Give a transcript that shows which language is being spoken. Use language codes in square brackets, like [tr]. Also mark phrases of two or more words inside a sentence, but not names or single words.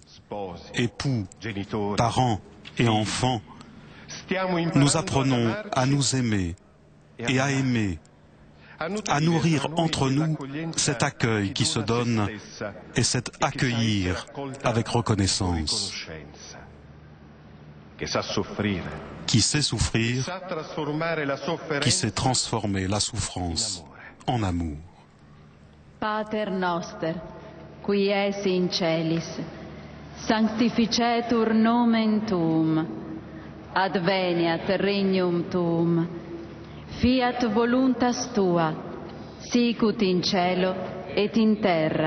[fr] époux, parents, et enfants, nous apprenons à nous aimer et à aimer, à nourrir entre nous cet accueil qui se donne et cet accueillir avec reconnaissance, qui sait souffrir, qui sait transformer la souffrance en amour. [la] Pater noster, qui es in celis, sanctificetur nomen tuum, adveniat regnum tuum, fiat voluntas tua, sicut in cielo et in terra.